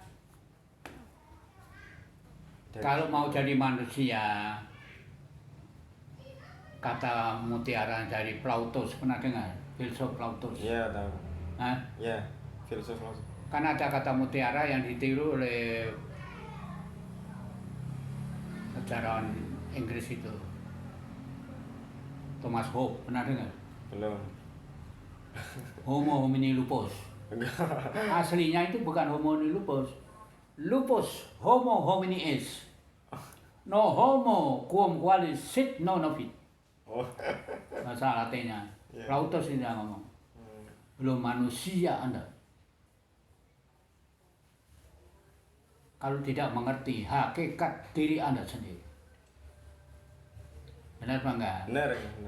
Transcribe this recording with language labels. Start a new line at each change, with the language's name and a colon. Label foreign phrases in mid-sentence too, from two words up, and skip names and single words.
Indonesian: Kalau mau jadi manusia, kata mutiara dari Plautus, pernah dengar? Filsuf Plautus. Iya tahu. Hah? Iya, filsuf maksud. Kan ada kata mutiara yang ditiru oleh sejarawan Inggris itu, Thomas Hobbes, pernah dengar? Belum.
Latin: Homo homini lupus.
Indonesian: Enggak. Aslinya itu bukan
Latin: homo homini lupus. Lupus homo homini est. No homo quum qualis sit non novit.
Indonesian: Oh. bahasa Latinnya. Iya. Plautus ini yang ngomong. Belum manusia Anda. Kalau tidak mengerti hakikat diri Anda sendiri. Benar apa enggak? Benar, benar.